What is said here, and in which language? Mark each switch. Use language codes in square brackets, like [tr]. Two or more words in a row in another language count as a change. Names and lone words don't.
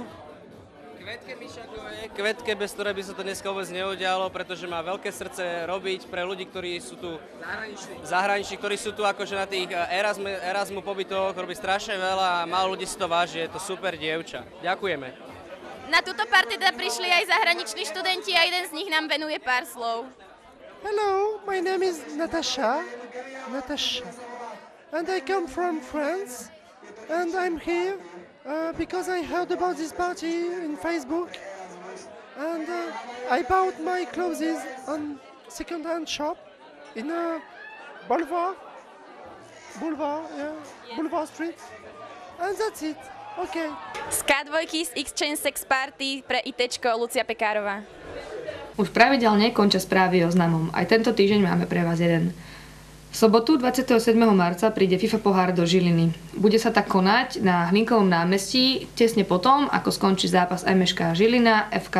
[sk] Kvetke Mišakovej, Kvetke, bez ktorej by sa to dneska vôbec neudialo, pretože má veľké srdce robiť pre ľudí, ktorí sú tu zahraniční, ktorí sú tu akože na tých Erasmu pobytoch, robí strašne veľa a málo ľudí si to váži, je to super dievča. Ďakujeme. Na túto party teda prišli aj zahraniční študenti a jeden z nich nám venuje pár slov. [en] Hello, my name is Natasha, and I come from France, and I'm here because I heard about this party in Facebook, and I bought my clothes on second-hand shop in Boulevard Street, and that's it. Okay. [sk] Z K2 z Exchange Sex Party pre ITčko Lucia Pekárová. Už pravidelne končia správy o známom. Aj tento týždeň máme pre vás jeden. V sobotu 27. marca príde FIFA pohár do Žiliny. Bude sa tak konať na Hlinkovom námestí tesne potom, ako skončí zápas MŠK Žilina FK Senica.